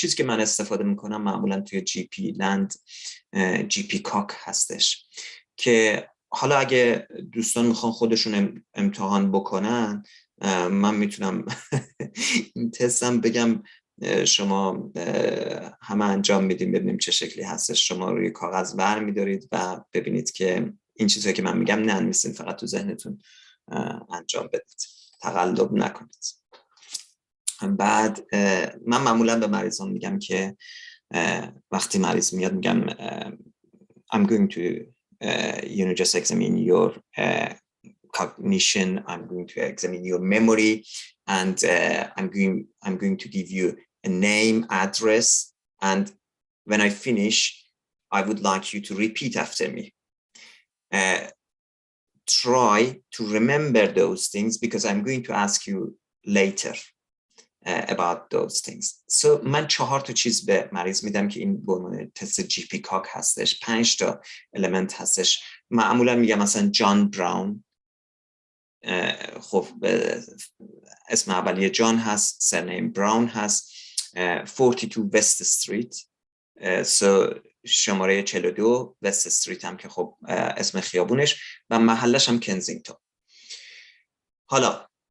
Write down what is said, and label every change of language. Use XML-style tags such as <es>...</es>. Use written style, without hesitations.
<fa>چیزی که من استفاده میکنم معمولا توی GP لند GP کاک هستش که حالا اگه دوستان میخوان خودشون امتحان بکنن من میتونم این تستم بگم شما همه انجام میدیم ببینیم چه شکلی هستش. شما روی کاغذ بر میدارید و ببینید که این چیزهایی که من میگم ننویسین، فقط تو ذهنتون انجام بدید، تقلب نکنید. بعد من معمولا به مریضان میگم که وقتی مریض میاد میگم</fa> <en>I'm going to just examine your cognition, I'm going to examine your memory, and I'm going to give you a name, address, and when I finish I would like you to repeat after me. Try to remember those things because I'm going to ask you later about those things.</en> <fa>So من 4 تا چیز به مریض میدم که این به عنوان تست GP کاک هستش. 5 تا المنت هستش. معمولا میگم مثلا جان براون، خب اسم اولیه جان هست، سرنیم براون هست، 42 وست استریت، شماره 42 وست استریت هم که خب اسم خیابونش و محلش هم کنزینگتون. حالا</fa>